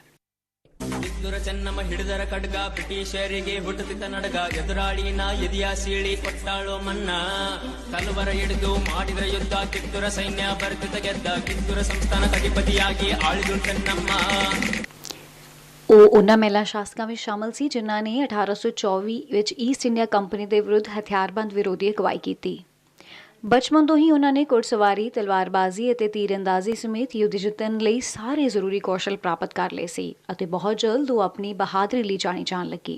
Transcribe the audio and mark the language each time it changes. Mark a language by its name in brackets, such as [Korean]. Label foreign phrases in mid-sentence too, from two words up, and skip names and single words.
[Kannada] ಕಿತ್ತೂರ ಚೆನ್ನಮ್ಮ ಹಿಡಿದರ ಖಡ್ಗ ಬ್ರಿಟಿಷರಿಗೆ ಹುಟ್ಟುತ್ತಿದ್ದ ನಡಗ ಎದುರಾಳಿನ ಎದಿಯ ಸೀಳಿ ಕೊಟ್ಟಾಳು ಮನ್ನ ತಲುವರ ಹಿಡಿದು ಮಾಡಿದ್ರ ಯುದ್ಧ ಕಿತ್ತೂರ ಸೈನ್ಯ ಬರ್ತಿದ್ದ ಗೆದ್ದ ಕಿತ್ತೂರ ಸಂಸ್ಥಾನದ ಅಧಿಪತಿಯಾಗಿ ಆಳಿದು ಚೆನ್ನಮ್ಮ। [Punjabi] ਉਹ ਉਹਨਾਂ ਮਹਿਲਾ ਸ਼ਾਸਕਾਂ ਵਿੱਚ ਸ਼ਾਮਲ ਸੀ ਜਿਨ੍ਹਾਂ ਨੇ 1824 ਵਿੱਚ ਈਸਟ ਇੰਡੀਆ ਕੰਪਨੀ ਦੇ ਵਿਰੁੱਧ ਹਥਿਆਰਬੰਦ ਵਿਰੋਧੀ ਅਗਵਾਈ ਕੀਤੀ। ਬਚਪਨ ਤੋਂ ਹੀ ਉਹਨਾਂ ਨੇ ਘੁੜਸਵਾਰੀ, ਤਲਵਾਰਬਾਜ਼ੀ ਅਤੇ ਤੀਰਅੰਦਾਜ਼ੀ ਸਮੇਤ ਯੁੱਧ ਜਿੱਤਣ ਲਈ ਸਾਰੇ ਜ਼ਰੂਰੀ ਕੌਸ਼ਲ ਪ੍ਰਾਪਤ ਕਰ ਲਏ ਸੀ ਅਤੇ ਬਹੁਤ ਜਲਦ ਉਹ ਆਪਣੀ ਬਹਾਦਰੀ ਲਈ ਜਾਣੀ ਜਾਣ ਲੱਗੀ।